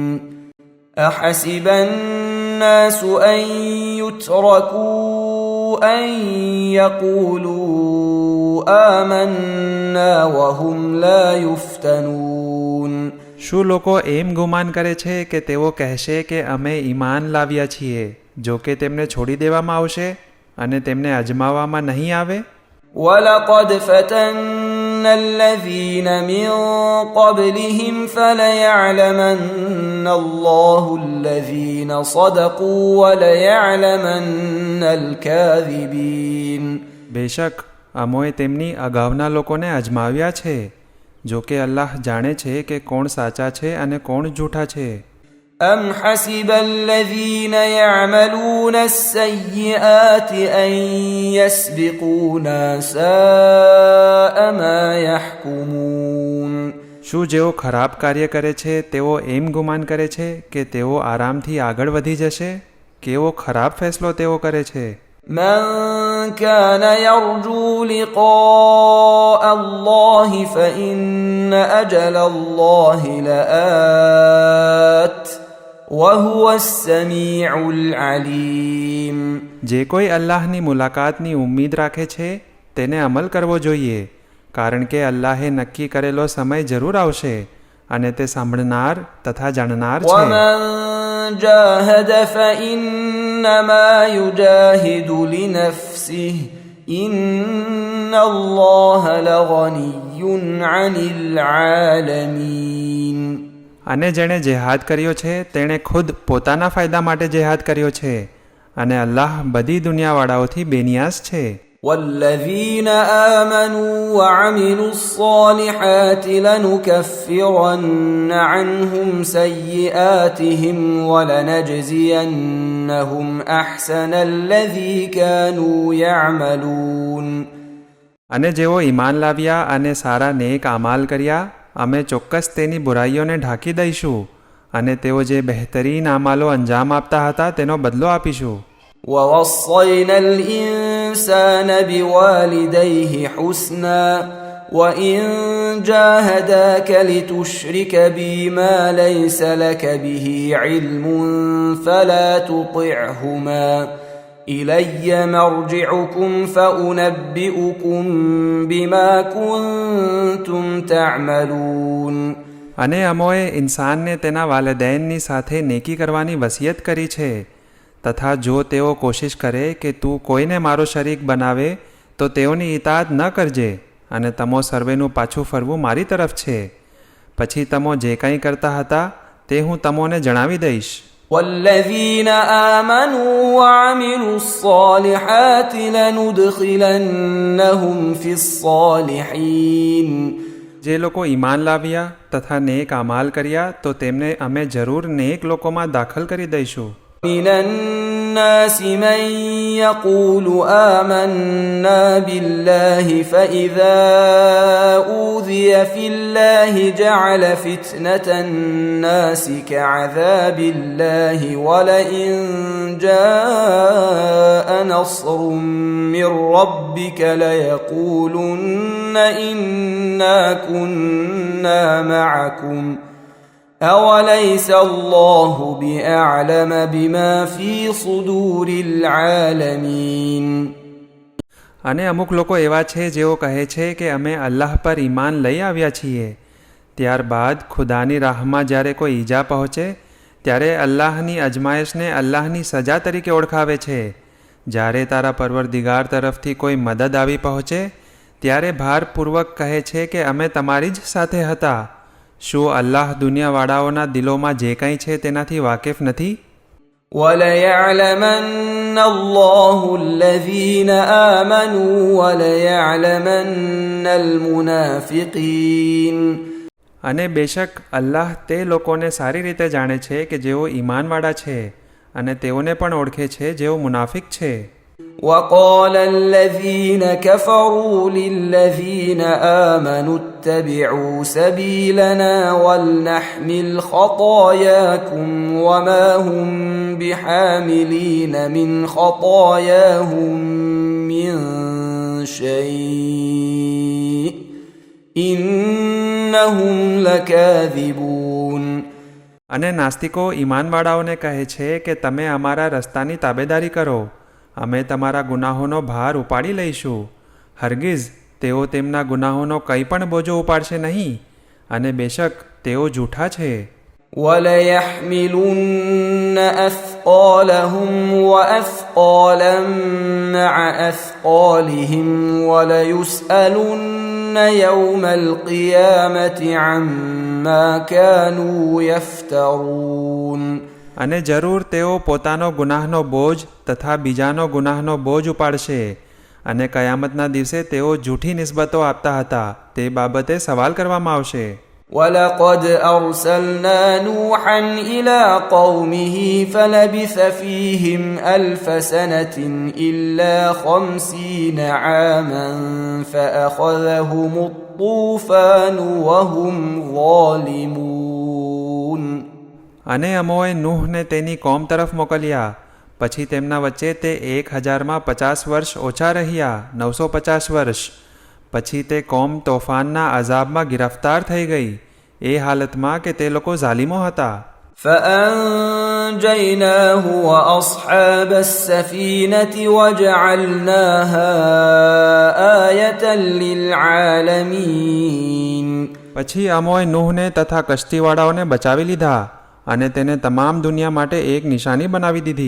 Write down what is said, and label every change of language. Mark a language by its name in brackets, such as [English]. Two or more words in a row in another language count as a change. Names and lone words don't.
[Arabic] أحسب الناس أن يتركوا أن يقولوا آمنا وهم لا يفتنون. [Gujarati] શું લોકો એમ ગુમાન કરે છે કે તેઓ કહેશે કે અમે ઈમાન લાવ્યા છીએ, જો કે તેમને છોડી દેવામાં આવશે અને તેમને અજમાવવામાં નહીં આવે? [Arabic] وَلَقَدْ فَتَنَّا الَّذِينَ مِن قَبْلِهِمْ فَلَيَعْلَمَنَّ اللَّهُ الَّذِينَ صَدَقُوا وَلَيَعْلَمَنَّ الْكَاذِبِينَ. [Gujarati] બેશક અમોએ તેમની અગાઉના લોકોને અજમાવ્યા છે, જો કે અલ્લાહ જાણે છે કે કોણ સાચા છે અને કોણ જૂઠા છે. [Arabic] أَمْ حَسِبَ الَّذِينَ يَعْمَلُونَ السَّيِّئَاتِ أَن يَسْبِقُونَا سَاءَ مَا يَحْكُمُونَ. [Gujarati] શું જેઓ ખરાબ કાર્ય કરે છે તેઓ એમ ગુમાન કરે છે કે તેઓ આરામથી આગળ વધી જશે? કેવો ખરાબ ફેસલો તેઓ કરે છે. [Arabic] من كان يرجو لقاء الله فإن أجل الله لآت وهو السميع العليم. [Gujarati] જે કોઈ અલ્લાહની મુલાકાતની ઉમ્મીદ રાખે છે તેને અમલ કરવો જોઈએ, કારણ કે અલ્લાહે નક્કી કરેલો સમય જરૂર આવશે અને તે સાંભળનાર તથા જાણનાર છે. [Arabic] ومن جاهد فإنما يجاهد لنفسه إن الله لغني عن العالمين. [Gujarati] અને જેણે જેહાદ કર્યો છે તેણે ખુદ પોતાના ફાયદા માટે જેહાદ કર્યો છે અને અલ્લાહ બધી દુનિયાવાળાઓથી બેનિયાસ છે. [Arabic] والذين آمنوا وعملوا الصالحات لنكفرن عنهم سيئاتهم ولنجزينهم أحسن الذي كانوا يعملون. [Gujarati] અને જેઓ ઈમાન લાવ્યા અને સારા નેક અમાલ કર્યા, અમે ચોક્કસ તેની બુરાઈઓને ઢાંકી દઈશું અને તેઓ જે બહેતરીન અમાલો અંજામ આપતા હતા તેનો બદલો આપીશું. [Arabic] ووصينا الإنسان بوالديه حسنا وإن جاهداك لتشرك بي ما ليس لك به علم فلا تطعهما إلي مرجعكم فأنبئكم بما كنتم تعملون. [Gujarati] અને અમોએ ઇન્સાનને તેના વાલિદૈનની સાથે નેકી કરવાની વસિયત કરી છે, તથા જો તેઓ કોશિશ કરે કે તું કોઈને મારો શરીક બનાવે તો તેઓની ઇતાત ન કરજે અને તમો સર્વેનું પાછું ફરવું મારી તરફ છે. પછી તમો જે કંઈ કરતા હતા તે હું તમોને જણાવી દઈશ. [Arabic] والذين آمنوا وعملوا الصالحات لندخلنهم في الصالحين. [Gujarati] જે લોકો ઈમાન લાવ્યા તથા નેક અમાલ કર્યા તો તેમને અમે જરૂર નેક લોકોમાં દાખલ કરી દઈશું. [Arabic] من الناس من يقول آمنا بالله فإذا أوذي في الله جعل فتنة الناس كعذاب الله ولئن جاء نصر من ربك ليقولن إنا كنا معكم أوليس الله بأعلم بما في صدور العالمين. [Gujarati] અને અમુક લોકો એવા છે જેઓ કહે છે કે અમે અલ્લાહ પર ઈમાન લઈ આવ્યા છીએ, ત્યારબાદ ખુદાની રાહમાં જ્યારે કોઈ ઈજા પહોંચે ત્યારે અલ્લાહની અજમાયશને અલ્લાહની સજા તરીકે ઓળખાવે છે. જ્યારે તારા પરવરદિગાર તરફથી કોઈ મદદ આવી પહોંચે ત્યારે ભારપૂર્વક કહે છે કે અમે તમારી જ સાથે હતા. શું અલ્લાહ દુનિયાવાળાઓના દિલોમાં જે કંઈ છે તેનાથી વાકેફ નથી? [Arabic] وَلَيَعْلَمَنَّ اللَّهُ الَّذِينَ آمَنُوا وَلَيَعْلَمَنَّ الْمُنَافِقِينَ. [Gujarati] અને બેશક અલ્લાહ તે લોકોને સારી રીતે જાણે છે કે જેઓ ઈમાનવાળા છે અને તેઓને પણ ઓળખે છે જેઓ મુનાફિક છે. [Arabic] وقال الذين كفروا للذين آمنوا اتبعوا سبيلنا ولنحمل خطاياكم وما هم بحاملين من خطاياهم من شيء إنهم لكاذبون. [Gujarati] અને નાસ્તિકો ઈમાનવાળાઓને કહે છે કે તમે અમારા રસ્તાની તાબેદારી કરો, અમે તમારા ગુનાહોનો ભાર ઉપાડી લઈશું. હરગીઝ તેઓ તેમના ગુનાહોનો કંઈ પણ બોજો ઉપાડશે નહીં, અને બેશક તેઓ જૂઠા છે. [Arabic] وَلَيَحْمِلُنَّ أَثْقَالَهُمْ وَأَثْقَالًا مَعَ أَثْقَالِهِمْ وَلَيُسْأَلُنَّ يَوْمَ الْقِيَامَةِ عَمَّا كَانُوا يَفْتَرُونَ. [Gujarati] અને જરૂર તેઓ પોતાનો ગુનાહનો બોજ તથા બીજાનો ગુનાહનો બોજ ઉપાડશે, અને કયામતના દિવસે તેઓ જૂઠી નિસ્બતો આપતા હતા તે બાબતે સવાલ કરવામાં આવશે. [Arabic] وَلَقَدْ أَرْسَلْنَا نُوحًا إِلَى قَوْمِهِ فَلَبِثَ فِيهِمْ أَلْفَ سَنَةٍ إِلَّا 50 عَامًا فَأَخَذَهُمُ الطُّوفَانُ وَهُمْ ظَالِمُونَ. [Gujarati] અને અમોએ નૂહને તેની કોમ તરફ મોકલ્યા, પછી તેમના વચ્ચે તે 1050 વર્ષ ઓછા રહ્યા, 950 વર્ષ. પછી તે કોમ તોફાનના અઝાબમાં ગિરફ્તાર થઈ ગઈ, એ હાલતમાં કે તે લોકો ઝાલિમો હતા. [Arabic] فَأَنْجَيْنَاهُ وَأَصْحَابَ السَّفِينَةِ وَجَعَلْنَاهَا آيَةً لِلْعَالَمِينَ. [Gujarati] પછી અમોએ નૂહને તથા કશ્તીવાળાઓને બચાવી લીધા અને તેને તમામ દુનિયા માટે એક નિશાની બનાવી દીધી.